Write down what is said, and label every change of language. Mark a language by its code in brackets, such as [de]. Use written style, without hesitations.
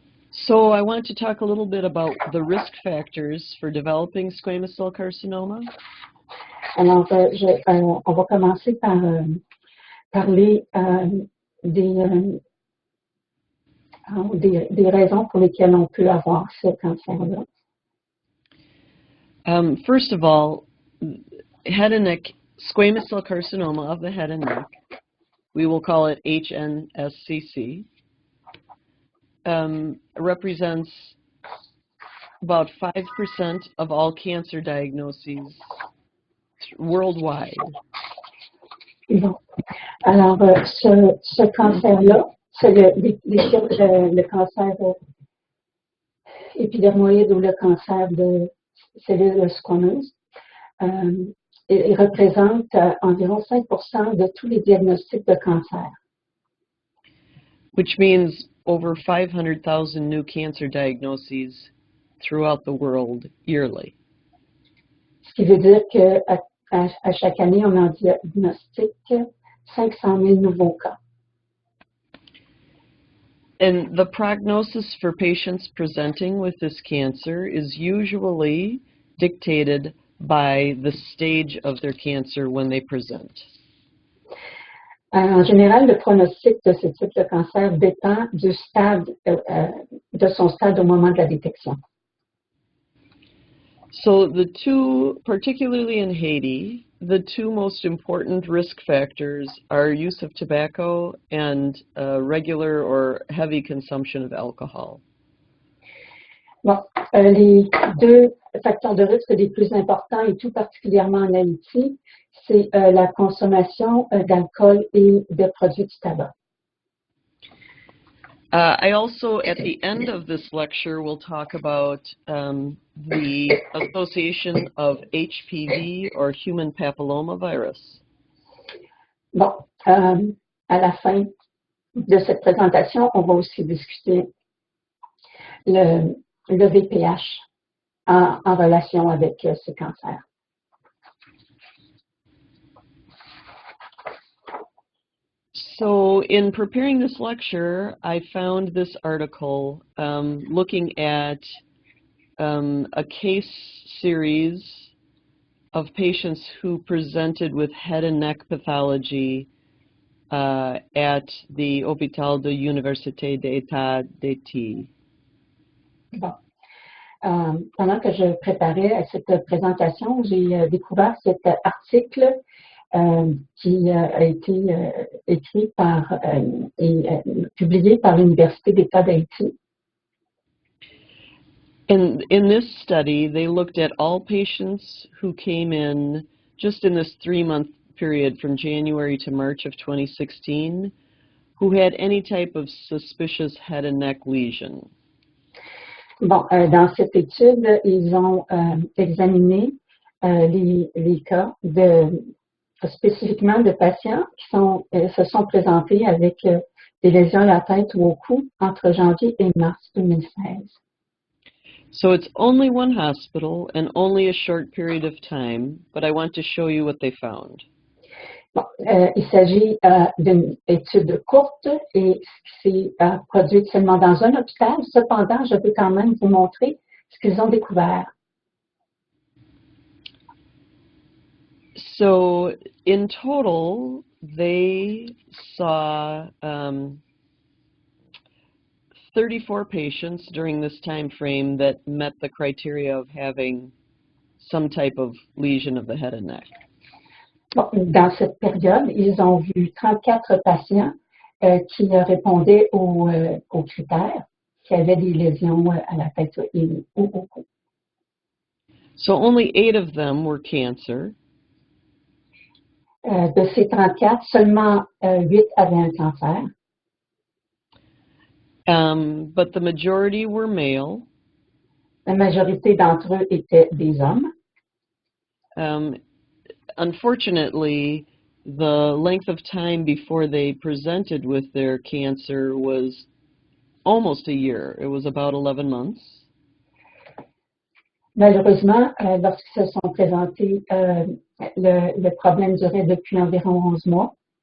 [en] So I want to talk a little bit about the risk factors for developing squamous cell carcinoma. [fr] Alors, on va commencer par parler des raisons pour lesquelles on peut avoir ce cancer-là. [en] First of all, head and neck, squamous cell carcinoma of the head and neck, we will call it HNSCC, represents about 5% of all cancer diagnoses worldwide. [fr] Bon. Alors, ce cancer-là, c'est le cancer épidermoïde ou le cancer de cellules squameuses. Il représente environ 5% de tous les diagnostics de cancer. [en] Which means over 500,000 new cancer diagnoses throughout the world yearly. [fr] Ce qui veut dire qu'à chaque année, on en diagnostique 500 000 nouveaux cas. [en] And the prognosis for patients presenting with this cancer is usually dictated by the stage of their cancer when they present. [fr] En général, le pronostic de ce type de cancer dépend du stade, de son stade au moment de la détection. [en] So the two, particularly in Haiti, the two most important risk factors are use of tobacco and regular or heavy consumption of alcohol. [fr] Bon, les deux facteurs de risque les plus importants, et tout particulièrement en Haïti, c'est la consommation d'alcool et de produits du tabac. [en] I also, at the end of this lecture, will talk about the association of HPV or human papillomavirus. [fr] Bon, à la fin de cette présentation, on va aussi discuter le VPH en relation avec ce cancer. [en] So in preparing this lecture, I found this article looking at a case series of patients who presented with head and neck pathology at the Hôpital de l'Université d'État d'Haïti. [fr] Bon. Pendant que je préparais cette présentation, j'ai découvert cet article qui a été écrit par et publié par l'Université d'État d'Haïti. [en] In this study, they looked at all patients who came in just in this 3-month period from January to March of 2016 who had any type of suspicious head and neck lesion. [fr] Bon, dans cette étude, ils ont examiné les cas spécifiquement de patients qui se sont présentés avec des lésions à la tête ou au cou entre janvier et mars 2016. [en] So it's only one hospital and only a short period of time, but I want to show you what they found. [fr] Bon, il s'agit d'une étude courte et c'est produite seulement dans un hôpital. Cependant, je peux quand même vous montrer ce qu'ils ont découvert. [en] So in total, they saw 34 patients during this time frame that met the criteria of having some type of lesion of the head and neck. [fr] Bon, dans cette période, ils ont vu 34 patients qui répondaient aux critères, qui avaient des lésions à la tête ou au cou. [en] So only 8 of them were cancer. [fr] De ces 34, seulement 8 avaient un cancer. [en] But the majority were male. [fr] La majorité d'entre eux étaient des hommes. [en] Unfortunately, the length of time before they presented with their cancer was almost a year. It was about 11 months. [fr] Malheureusement, lorsqu'ils se sont présentés, le problème durait depuis environ 11 mois.